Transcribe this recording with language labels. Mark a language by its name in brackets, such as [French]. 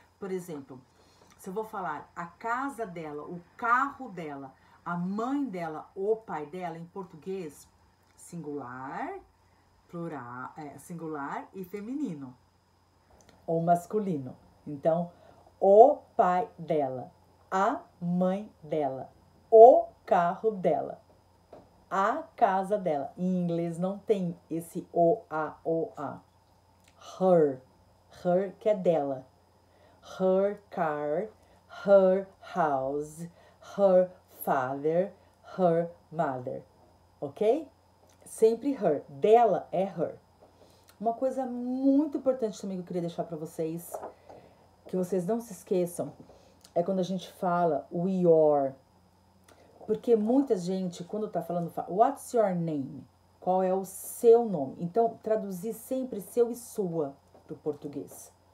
[Portuguese] Por exemplo, se eu vou falar a casa dela, o carro dela, a mãe dela, o pai dela, em português, singular, plural, singular e feminino. Ou masculino. Então, o pai dela, a mãe dela, o carro dela, a casa dela. Em inglês não tem esse o, a. [English] Her. Her [Portuguese] que é dela. [English] Her car, her house, her father, her mother, ok? [Portuguese] Sempre her. Dela é her. Uma coisa muito importante também que eu queria deixar para vocês, que vocês não se esqueçam, é quando a gente fala o your. Porque muita gente, quando tá falando, fala, [English] what's your name? [Portuguese] Qual é o seu nome? Então, traduzir sempre seu e sua pro português.